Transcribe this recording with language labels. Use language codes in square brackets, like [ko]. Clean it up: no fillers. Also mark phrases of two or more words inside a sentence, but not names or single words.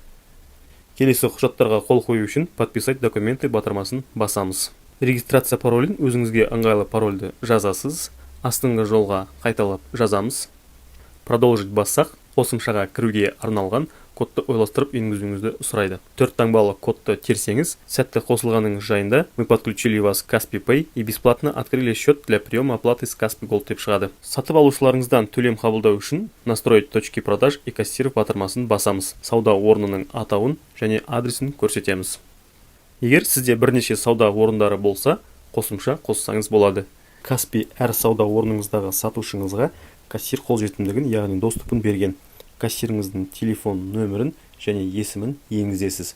[kk] Келесі құжаттарға қол қою үшін [ru] подписать документы [kk] батырмасын басамыз. Регистрация паролін өзіңізге ыңғайлы парольді жазасыз. Астыңғы жолға қайталап жазамыз. Продолжить бассақ, қосымшаға кіруге арналған кодты ойластырып енгізуіңізді сұрайды. 4 таңбалы кодты терсеңіз, сәтті қосылғаныңыз жайында [ru] мы подключили вас к Каспи Pay и бесплатно открыли счет для приема оплаты с Каспи Gold [kk] деп шығады. Сатып алушыларыңыздан төлем қабылдау үшін [ru] настроить точки продаж и кассир [kk] батырмасын басамыз. Сауда орнының атауын және адресін көрсетеміз. Егер сізде бірнеше сауда орындары болса, қосымша қоссаңыз болады. Каспи әр сауда орныңыздағы сатушыңызға кассир қолжетімдігін, яғни доступын берген. Кассиріңіздің телефон нөмірін және есімін енгізесіз.